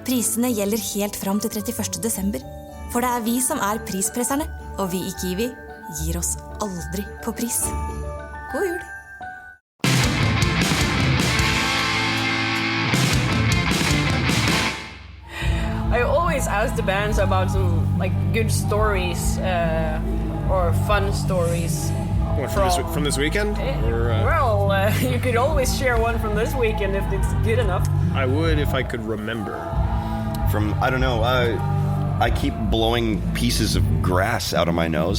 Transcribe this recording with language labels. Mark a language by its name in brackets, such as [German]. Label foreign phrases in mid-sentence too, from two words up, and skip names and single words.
[Norwegian] Prisene gjelder helt fram til 31. desember. For det er vi som er prispresserne, og vi i Kiwi gir oss aldri på pris. God jul! [English] I always ask the bands about some like good stories or fun stories. From this weekend? You could always share one from this weekend if it's good enough. I would if I could remember. I don't know, I keep blowing pieces of grass out of my nose.